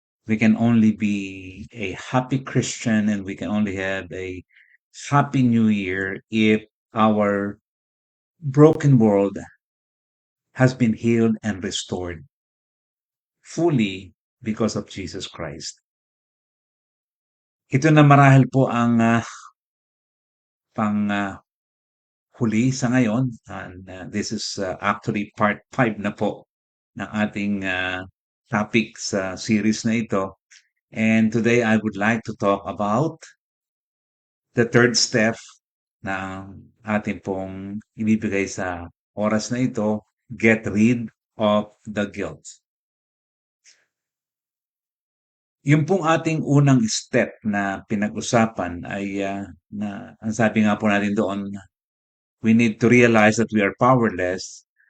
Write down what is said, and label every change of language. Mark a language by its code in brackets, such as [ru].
[en] We can only be a happy Christian and we can only have a happy New Year if our broken world has been healed and restored fully because of Jesus Christ. [tl] Ito na marahil po ang pang huli sa ngayon, [en] and this is actually part 5 [tl] na po ng ating topic sa series na ito. [en] And today I would like to talk about the third step [tl] na ating pong ibibigay sa oras na ito, [en] get rid of the guilt. [tl] Yung pong ating unang step na pinag-usapan ay na ang sabi nga po natin doon, [en] we need to realize that we are powerless.